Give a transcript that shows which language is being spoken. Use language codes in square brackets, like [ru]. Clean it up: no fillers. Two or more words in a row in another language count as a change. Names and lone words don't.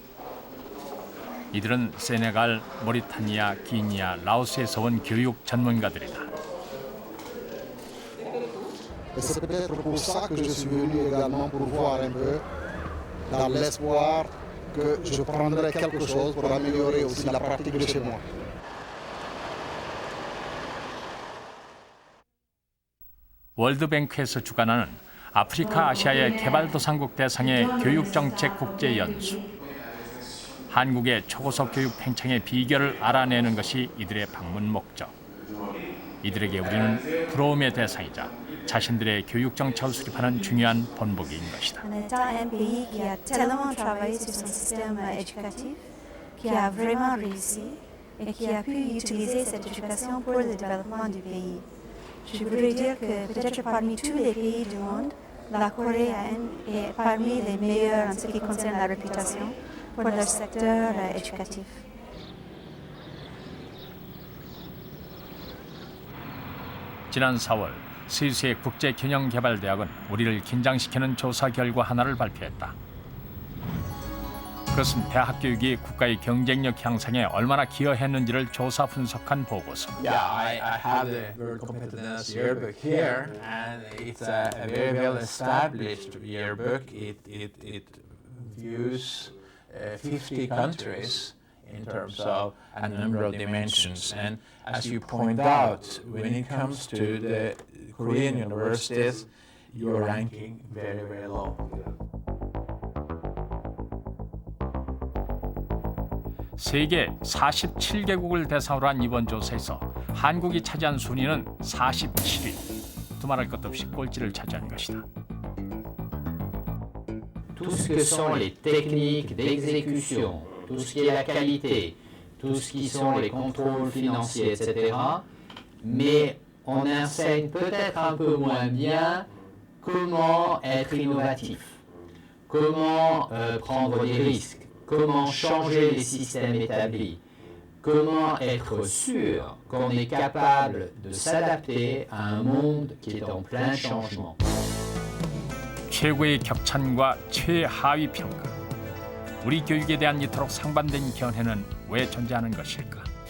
[ko] 이들은 세네갈, 모리타니아, 기니아, 라오스에서 온 교육 전문가들이다. [fr] C'est peut-être pour ça que je suis venu également pour voir un peu dans l'espoir que je prendrai quelque chose pour améliorer aussi la pratique de chez moi. [ko] 월드뱅크에서 주관하는 아프리카 아시아의 개발도상국 대상의 교육정책 국제연수. 한국의 초고속 교육 팽창의 비결을 알아내는 것이 이들의 방문 목적. 이들에게 우리는 부러움의 대상이자 자신들의 교육 정책을 수립하는 중요한 본보기인 것이다. [fr] On est un pays qui a tellement travaillé sur son système éducatif, qui a vraiment réussi et qui a pu utiliser cette éducation pour le développement du pays. Je voudrais dire que peut-être parmi tous les pays du monde, la Corée est parmi les meilleurs en ce qui concerne la réputation pour leur secteur éducatif. [ko] 지난 4월 스위스의 국제균형개발대학은 우리를 긴장시키는 조사 결과 하나를 발표했다. 그것은 대학 교육이 국가의 경쟁력 향상에 얼마나 기여했는지를 조사 분석한 보고서. [en] Yeah, I have the World Competitiveness Yearbook here, and it's a very well established yearbook. It views 50 countries in terms of a number of dimensions. And as you point out, when it comes to the Korean universities, you're ranking very, very low. [ko] 세계 47개국을 대상으로 한 이번 조사에서 한국이 차지한 순위는 47위. 두말할 것 없이 꼴찌를 차지한 것이다. [fr] Tout ce que sont les techniques d'exécution, tout ce qui est la qualité, tout ce qui sont les contrôles financiers, etc. Mais on enseigne peut-être un peu moins bien comment être innovatif, comment prendre des risques, comment changer les systèmes établis, comment être sûr qu'on est capable de s'adapter à un monde qui est en plein changement. [ko] 최고의 격찬과 최하위 평가. 우리 교육에 대한 이토록 상반된 견해는 왜 존재하는 것일까?